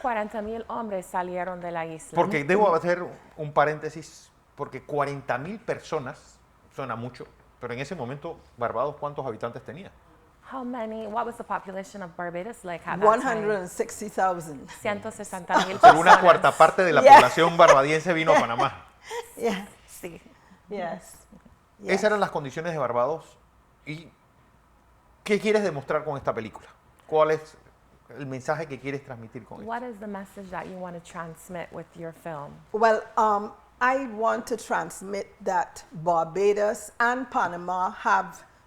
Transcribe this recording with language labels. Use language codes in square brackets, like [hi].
[es] 40,000 hombres salieron de la isla. Porque debo hacer un paréntesis, porque 40,000 personas suena mucho, pero en ese momento Barbados, ¿cuántos habitantes tenía? [en] What was the population of Barbados like at that time? 160,000. 160,000 [es] Pero una cuarta parte de la población barbadiense vino a Panamá. [en] Yeah. [es] Sí. [en] Yes. [es] Esas eran las condiciones de Barbados. ¿Y qué quieres demostrar con esta película? ¿Cuál es el mensaje que quieres transmitir con esto? [en] What is the message that you want to transmit with your film? Well, I want to transmit that Barbados and Panama have